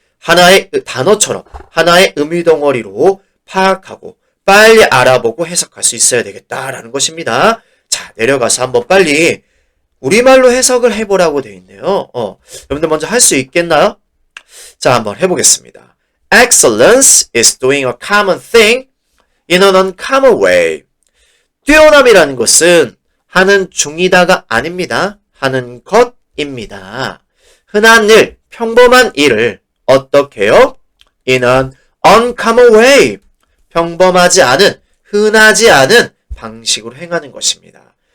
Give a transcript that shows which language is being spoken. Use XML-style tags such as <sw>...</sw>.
<ko>하나의 단어처럼 하나의 의미덩어리로 파악하고 빨리 알아보고 해석할 수 있어야 되겠다라는 것입니다. 자, 내려가서 한번 빨리 우리말로 해석을 해보라고 되어 있네요. 여러분들 먼저 할 수 있겠나요? 자, 한번 해보겠습니다.</ko> <en>Excellence is doing a common thing in an uncommon way.</en> <ko>뛰어남이라는 것은 하는 중이다가 아닙니다. 하는 것입니다. 흔한 일, 평범한 일을 어떻게 해요?</ko> <en>In an uncommon way.</en> <ko>평범하지 않은, 흔하지 않은 방식으로 행하는 것입니다.</ko>